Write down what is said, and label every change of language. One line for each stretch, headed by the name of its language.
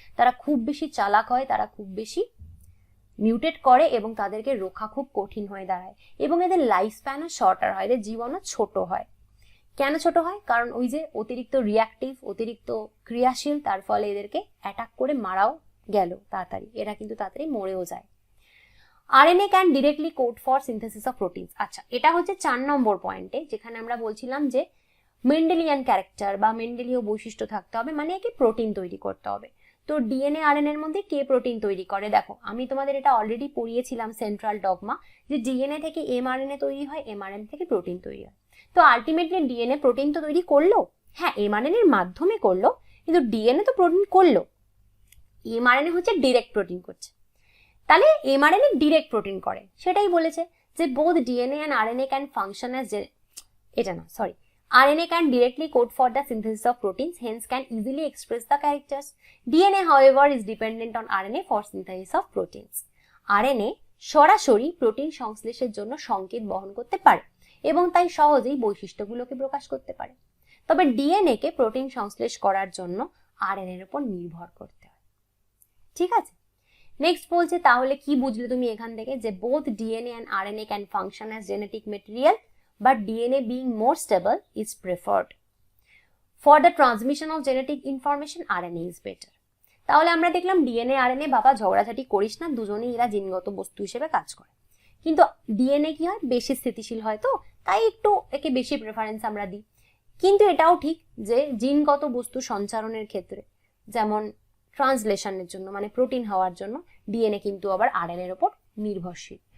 Bangla: তারা খুব বেশি চালাক হয়, তারা খুব বেশি মিউটেট করে এবং তাদেরকে রক্ষা খুব কঠিন হয়ে দাঁড়ায়, এবং এদের লাইফ স্প্যানও শর্টার হয়, এদের জীবনও ছোট হয়। কেন ছোট হয়? কারণ ওই যে অতিরিক্ত রিঅ্যাক্টিভ, অতিরিক্ত ক্রিয়াশীল, তার ফলে এদেরকে অ্যাটাক করে মারাও গেল তাড়াতাড়ি, এরা কিন্তু তাড়াতাড়ি মরেও যায়।
English: RNA can directly code for synthesis of proteins.
Bangla: আচ্ছা, এটা হচ্ছে 4 নম্বর পয়েন্টে, যেখানে আমরা বলছিলাম যে মেন্ডেলিয়ান ক্যারেক্টার বা মেন্ডেলীয় বৈশিষ্ট্য থাকতে হবে, মানে একে প্রোটিন তৈরি করতে হবে। তো ডিএনএ আরএনএ এর মধ্যে কে প্রোটিন তৈরি করে? দেখো আমি তোমাদের এটা অলরেডি পড়িয়েছিলাম সেন্ট্রাল ডগমা, যে ডিএনএ থেকে এমআরএনএ তৈরি হয়, এমআরএনএ থেকে প্রোটিন তৈরি হয়। তো আলটিমেটলি ডিএনএ প্রোটিন তো তৈরি করলো, হ্যাঁ এমআরএনএ এর মাধ্যমে করলো, কিন্তু ডিএনএ তো প্রোটিন করলো, এমআরএনএ হচ্ছে ডিরেক্ট প্রোটিন করছে। তাহলে এমআরএনএ ডিরেক্ট প্রোটিন করে, সেটাই বলেছে যে
English: both DNA and RNA can function as,
Bangla: এটা না sorry,
English: RNA can directly code for the synthesis of proteins, hence can easily express the characters. DNA, however, is dependent on RNA for synthesis of proteins.
Bangla: RNA সরাসরি protein সংশ্লেষের জন্য সংকেত বহন করতে পারে এবং তাই সহজেই বৈশিষ্ট্যগুলোকে প্রকাশ করতে পারে। তবে ডিএনএ কে প্রোটিন সংশ্লেষ করার জন্য আরএনএ এর উপর নির্ভর করতে হয়। ঠিক আছে, নেক্সট বলছে তাহলে কি বুঝলে তুমি এখান থেকে, যে
English: Both DNA and RNA can function as genetic material, but DNA being more stable is preferred. For the transmission of genetic information, RNA is better.
Bangla: তাহলে আমরা দেখলাম ডিএনএ আরএনএ বাবা ঝগড়াঝাটি করিস না, দুজনেই এরা জিনগত বস্তু হিসেবে কাজ করে, কিন্তু ডিএনএ কি হয় বেশি স্থিতিশীল হয়, তো তাই একটু একে বেশি প্রেফারেন্স আমরা দিই। কিন্তু এটাও ঠিক যে জিনগত বস্তু সঞ্চারণের ক্ষেত্রে, যেমন ট্রান্সলেশনের জন্য মানে প্রোটিন হওয়ার জন্য ডিএনএ কিন্তু আবার আরএনএ এর উপর নির্ভরশীল।